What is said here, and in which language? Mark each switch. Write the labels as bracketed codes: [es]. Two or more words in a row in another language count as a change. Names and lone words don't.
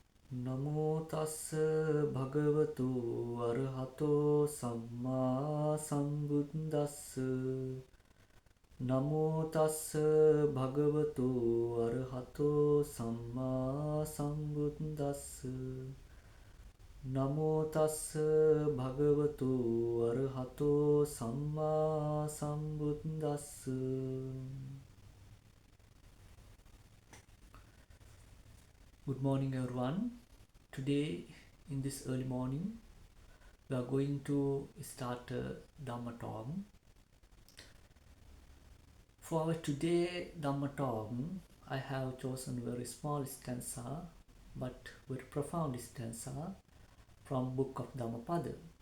[pi] නමෝ තස්ස භගවතු අරහතෝ සම්මා සම්බුද්දස්ස නමෝ තස්ස භගවතු අරහතෝ සම්මා සම්බුද්දස්ස නමෝ තස්ස භගවතු අරහතෝ සම්මා සම්බුද්දස්ස. [en] Good morning everyone. Today in this early morning we are going to start a dhamma talk. For our today dhamma talk I have chosen a very small stanza but very profound stanza from book of Dhammapada.